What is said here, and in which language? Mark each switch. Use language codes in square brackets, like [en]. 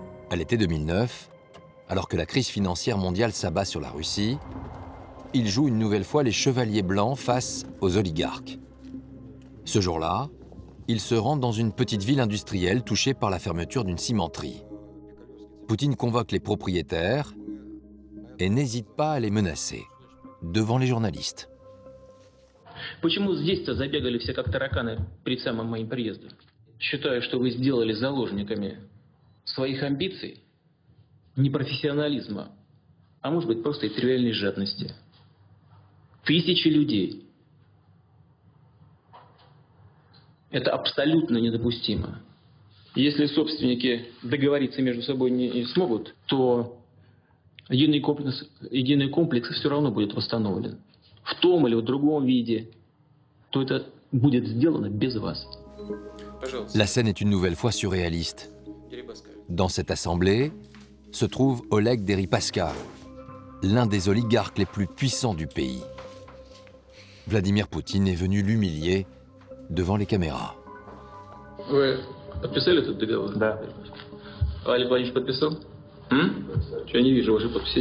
[fr] À l'été 2009, alors que la crise financière mondiale s'abat sur la Russie, il joue une nouvelle fois les chevaliers blancs face aux oligarques. Ce jour-là, il se rend dans une petite ville industrielle touchée par la fermeture d'une cimenterie. Poutine convoque les propriétaires et n'hésite pas à les menacer devant les journalistes. [ru] Почему здесь-то забегали все как тараканы перед самым моим приездом? Считаю, что вы сделали заложниками своих амбиций, непрофессионализма, а может быть просто и тривиальной жадности. Тысячи людей. Это абсолютно недопустимо. Если собственники договориться между собой не смогут, то единый комплекс все равно будет восстановлен. В том или в другом виде, то это будет сделано без вас. [fr] La scène est une nouvelle fois surréaliste. Dans cette assemblée se trouve Oleg Deripaska, l'un des oligarques les plus puissants du pays. Vladimir Poutine est venu l'humilier devant les caméras. [ru] Вы подписали этот договор? Да. Олег Владимирович подписал? Что я не вижу вашей подписи.